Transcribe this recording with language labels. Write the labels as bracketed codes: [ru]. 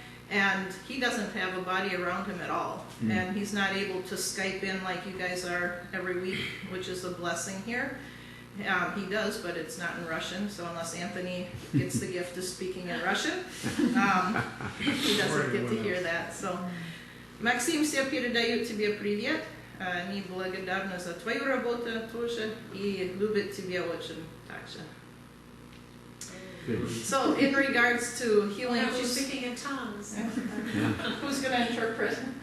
[en] And he doesn't have a body around him at all. And he's not able to Skype in like you guys are every week, which is a blessing here. He does, but it's not in Russian, so unless Anthony gets the gift of speaking in Russian, he doesn't get to hear that. [ru] So, Максим, все передают тебе привет. Они благодарны за твою работу тоже и любят тебя очень также. [en] So, in regards to healing, She's speaking in tongues. Who's going to interpret?